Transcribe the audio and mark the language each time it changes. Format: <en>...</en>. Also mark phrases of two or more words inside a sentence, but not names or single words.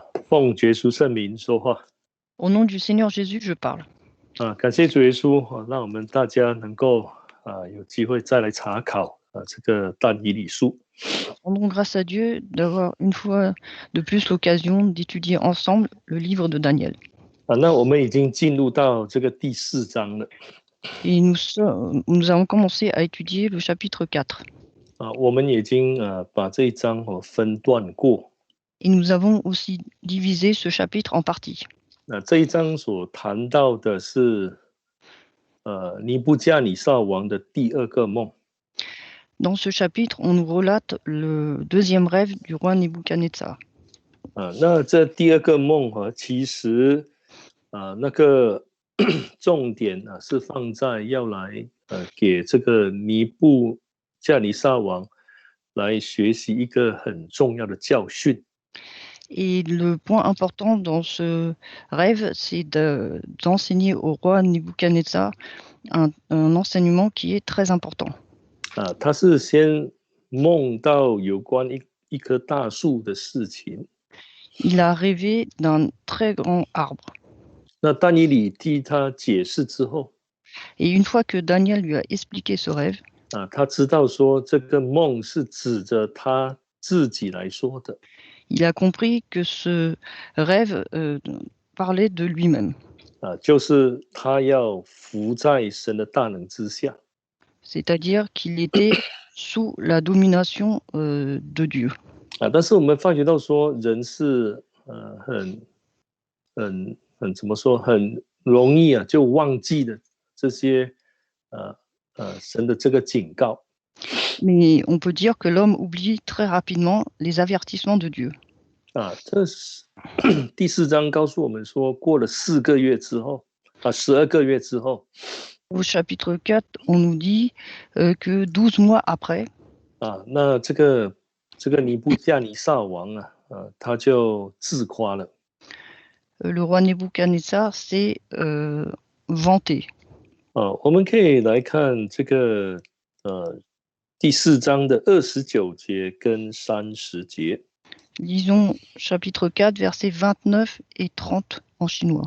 <zh>奉耶稣圣名说话。</zh> <fr>Au nom du Seigneur Jésus, je parle.</fr> <zh>感谢主耶稣，让我们大家能够有机会再来查考这个但以理书。</zh> <fr>Rendons grâce à Dieu d'avoir une fois de plus l'occasion d'étudier ensemble le livre de Daniel.</fr> <zh>那我们已经进入到这个第4章了。</zh> <fr>Et nous avons commencé à étudier le chapitre 4.</fr> <zh>我们已经把这一章分段过。</zh> <fr>Et nous avons aussi divisé ce chapitre en parties.</fr> <zh>这一章所谈到的是尼布加尼撒王的第2个梦。</zh> <fr>Dans ce chapitre, on nous relate le deuxième rêve du roi Nebuchadnezzar.</fr> <zh>那这第2个梦其实那个重点是放在要来给这个尼布加尼撒王来学习一个很重要的教训。</zh> <fr>Et le point important dans ce rêve, c'est d'enseigner au roi Nebuchadnezzar un enseignement qui est très important.</fr> <zh>他是先梦到有关一棵大树的事情。</zh> <fr>Il a rêvé d'un très grand arbre.</fr> <zh>那但以理替他解释之后，</zh> <fr>Et une fois que Daniel lui a expliqué ce rêve,</fr> <zh>他知道说这个梦是指着他自己来说的。</zh> <fr>il a compris que ce rêve parlait de lui-même.</fr> <zh>就是他要服在神的大能之下。</zh> <fr>C'est-à-dire qu'il était sous la domination de Dieu.</fr> <zh>但是我们发觉到说，人是怎么说，很容易就忘记了这些神的这个警告。</zh> <fr>Mais on peut dire que l'homme oublie très rapidement les avertissements de Dieu.</fr> <zh>这是第4章告诉我们说，过了4个月之后，12个月之后。</zh> <fr>Au chapitre 4, on nous dit que 12 mois après,</fr> <zh>那这个尼布加尼撒王他就自夸了。</zh> <fr>le roi Nebuchadnezzar s'est vanté.</fr> <zh>我们可以来看这个第4章的29节跟30节。</zh> <fr>Lisons chapitre 4, versets 29 et 30 en chinois.</fr>